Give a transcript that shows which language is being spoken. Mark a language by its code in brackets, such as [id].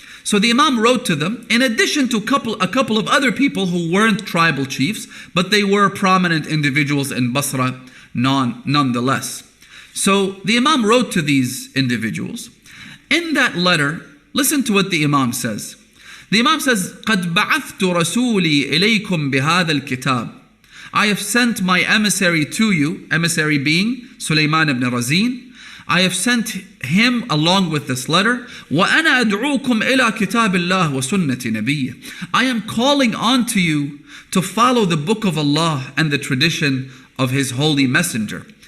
[en] So the Imam wrote to them, in addition to a couple of other people who weren't tribal chiefs, but they were prominent individuals in Basra nonetheless. So the Imam wrote to these individuals. In that letter, listen to what the Imam says. The Imam says, [ar] قَدْ بَعَثْتُ رَسُولِي إِلَيْكُمْ بِهَذَا الْكِتَابِ. [en] I have sent my emissary to you, emissary being Sulaiman ibn Razin. I have sent him along with this letter. [ar] وَأَنَا أَدْعُوكُمْ إِلَى كِتَابِ اللَّهِ وَسُنَّةِ نَبِيِّهِ. [en] I am calling on to you to follow the book of Allah and the tradition of His holy messenger.